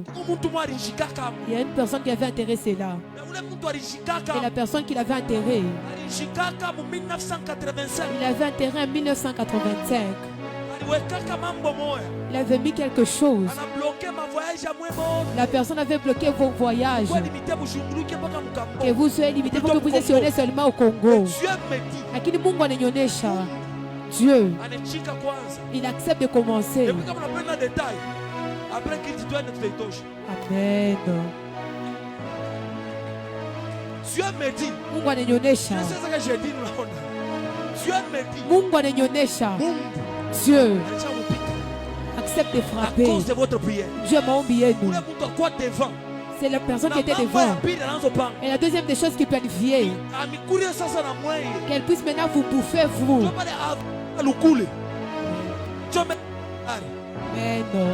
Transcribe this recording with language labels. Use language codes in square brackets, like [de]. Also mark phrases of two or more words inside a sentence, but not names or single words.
[fr] Il y a une personne qui avait enterré cela. Et la personne qui l'avait enterré, il avait enterré en 1985. Il avait mis quelque chose. La personne avait bloqué vos voyages. Que vous soyez limité pour que vous soyez seulement au Congo. [sw] Lakini Mungu ananionyesha [fr] Dieu, il accepte de commencer. Amen. Dieu me dit. [sw] Mungu ananionyesha. [fr] C'est ce que j'ai dit. Dieu me dit. [sw] Mungu ananionyesha. [fr] Dieu accepte de frapper. À cause de votre prière. Dieu m'a oublié nous. Devant. C'est la personne qui était devant. Et la deuxième des choses qu'il planifiait, qu'elle puisse maintenant vous bouffer vous. Mais non.